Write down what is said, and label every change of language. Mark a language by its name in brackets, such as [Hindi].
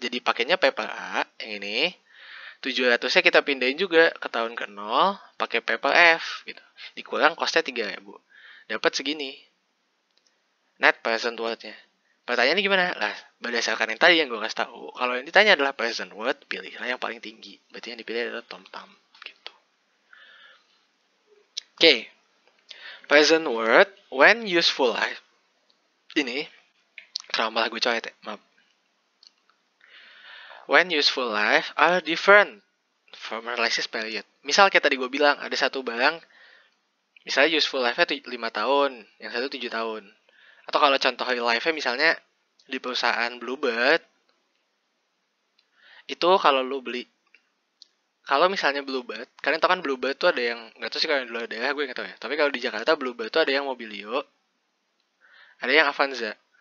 [Indonesian] Jadi pakainya PPA yang ini. 700-nya kita pindahin juga ke tahun ke-0 pakai PPF gitu. Dikurang cost-nya 3.000. Dapat segini. Net present worth-nya. Pertanyaannya gimana? Lah, berdasarkan yang tadi yang gue kasih tahu, kalau yang ditanya adalah present worth, pilihlah yang paling tinggi. Berarti yang dipilih adalah TomTom gitu. Oke. [English] Present worth when useful life. [Indonesian] Ini kenapa malah gue coret ya? Maaf. [English] When useful life are different from analysis period. [Indonesian] Misal kayak tadi gue bilang, ada satu barang, misalnya useful life-nya 5 tahun, yang satu 7 tahun. Atau kalau contoh real life-nya misalnya di perusahaan Bluebird, itu kalau lu beli, kalau misalnya Bluebird, kalian tau kan Bluebird tuh ada yang, gak tau sih kalau di luar daerah gue gak tau ya, tapi kalau di Jakarta Bluebird tuh ada yang Mobilio, ada yang Avanza.